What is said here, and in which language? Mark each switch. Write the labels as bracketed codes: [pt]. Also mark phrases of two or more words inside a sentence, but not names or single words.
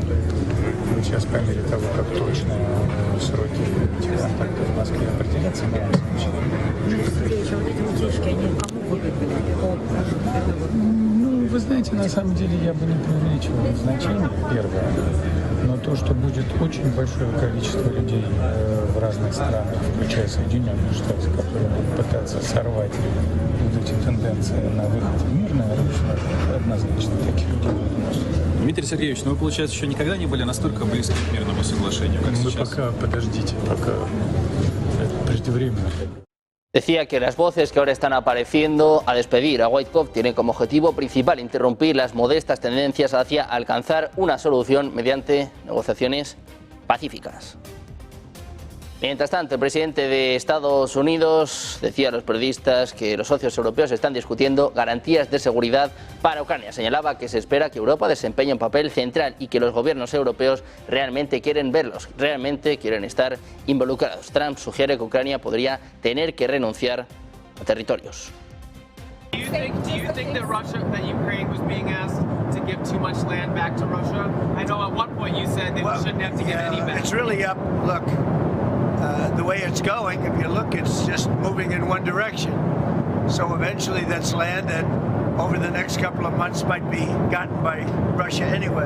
[ru] Мы сейчас по мере того, как точно сроки этих контактов в Москве определятся, мы вам Вы знаете, на самом деле я бы не преувеличивал значение, первое, но то, что будет очень большое количество людей в разных странах, включая Соединенные Штаты, которые будут пытаться сорвать вот эти тенденции на выход в мирное русло, однозначно таких людей будет. Дмитрий Сергеевич, ну вы, получается, еще никогда не были настолько близки к мирному соглашению, как Вы сейчас? пока подождите, пока это преждевременно. [es] Decía que las voces que ahora están apareciendo a despedir a Wojtkov tienen como objetivo principal interrumpir las modestas tendencias hacia alcanzar una solución mediante negociaciones pacíficas. Mientras tanto, el presidente de Estados Unidos decía a los periodistas que los socios europeos están discutiendo garantías de seguridad para Ucrania. Señalaba que se espera que Europa desempeñe un papel central y que los gobiernos europeos realmente quieren verlos, realmente quieren estar involucrados. Trump sugiere que Ucrania podría tener que renunciar a territorios. [en] Do you think that Ukraine was being asked to give too much land back to Russia? I know at one point you said that we shouldn't have to give any back. It's really up. Look, the way it's going, if you look, it's just moving in one direction. So eventually that's land that over the next couple of months might be gotten by Russia anyway.